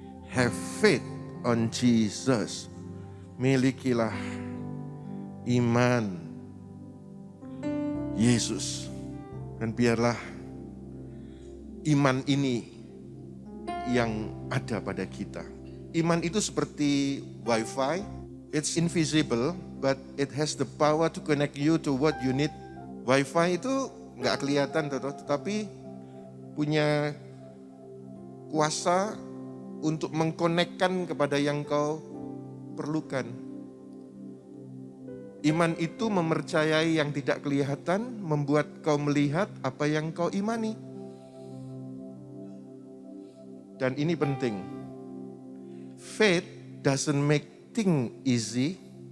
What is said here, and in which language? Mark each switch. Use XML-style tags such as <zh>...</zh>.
<en>Have faith on Jesus.</en> <id>Milikilah iman Yesus. Dan biarlah iman ini yang ada pada kita. Iman itu seperti wifi.</id> <en>It's invisible, but it has the power to connect you to what you need.</en> <id>Wifi itu nggak kelihatan, tetapi punya kuasa untuk mengkonekkan kepada yang kau perlukan. Iman itu mempercayai yang tidak kelihatan, membuat kau melihat apa yang kau imani. Dan ini penting.</id> <en>Faith doesn't make things easy.</en>